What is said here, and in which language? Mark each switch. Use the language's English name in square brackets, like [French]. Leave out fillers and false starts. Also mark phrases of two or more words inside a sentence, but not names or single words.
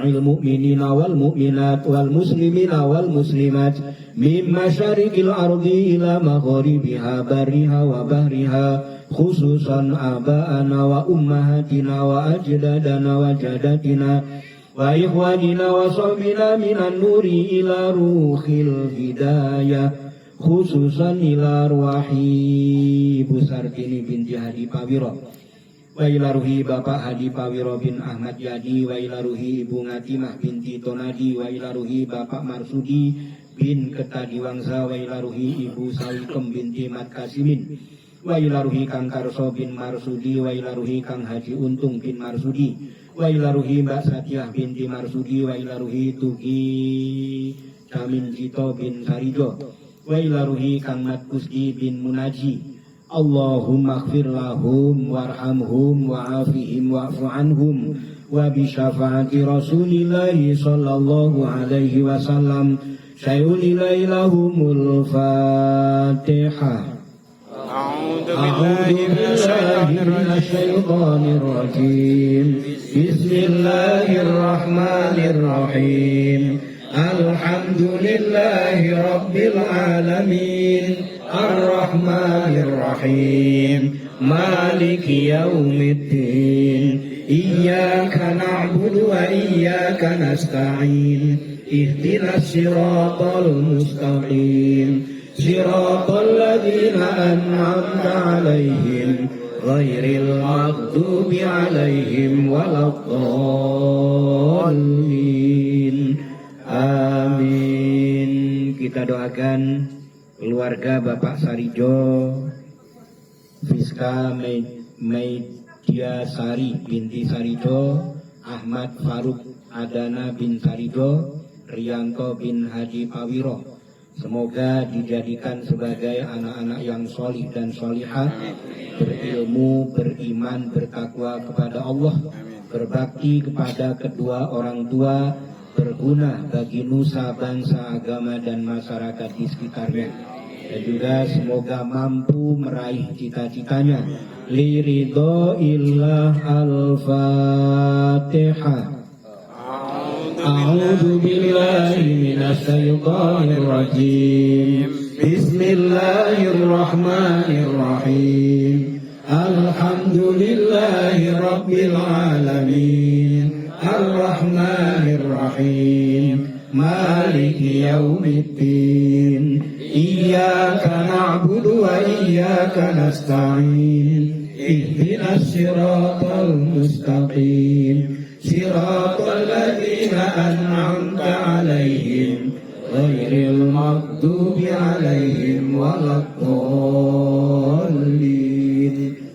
[Arabic] المؤمنين والمؤمنات والمسلمين والمسلمات من مشارق الأرض إلى مغاربها برها وبحرها خصوصا آباءنا وأمهاتنا وأجدادنا وجداتنا وإخواننا وصحبنا من النور إلى روح الهداية خصوصا إلى أرواح Ibu Sartini binti Hadi Pawiro wa ila ruhi Bapak Hadi Pawiro bin Ahmad Yadi wa ila ruhi Ibu Ngatimah binti Tonadi wa ila ruhi Bapak Marsudi bin Ketadiwangsa wa ila ruhi Ibu Salikem binti Mat Kasimin wa ila ruhi Kang Karso بن Marsudi وإلى روح Kang Haji Untung بن Marsudi وإلى روح Mbak Satyah بنت Marsudi وإلى روح Tugi Jamin Jito بن Sarijo وإلى روح Kang Mat Kusdi بن Munaji اللهم اغفر لهم وارحمهم وعافهم واعف عنهم وبشفاعة رسول الله صلى الله عليه وسلم شيء إليهم الفاتحة. أعوذ بالله من الشيطان الرجيم. بسم الله الرحمن الرحيم. الحمد لله رب العالمين. الرحمن الرحيم مالك يوم الدين إياك نعبد وإياك نستعين اهدنا الصراط المستقيم صراط الذين أنعمت عليهم غير المغضوب عليهم ولا الضالين. [Indonesian] Amin. Kita doakan keluarga Bapak Sarijo, Fiska Media Sari binti Sarijo, Ahmad Faruk Adana bin Sarijo, Rianto bin Haji Pawiro. Semoga dijadikan sebagai anak-anak yang solih dan solihah, berilmu, beriman, bertakwa kepada Allah, berbakti kepada kedua orang tua, berguna bagi nusa, bangsa, agama, dan masyarakat di sekitarnya. Dan juga semoga mampu meraih cita-citanya. [Arabic] لرضى الله الفاتحة. أعوذ بالله من الشيطان الرجيم. بسم الله الرحمن الرحيم. الحمد لله رب العالمين. الرحمن الرحيم مالك يوم الدين إياك نعبد وإياك نستعين اهدنا الصراط المستقيم صراط الذين أنعمت عليهم غير المغضوب عليهم ولا الضالين.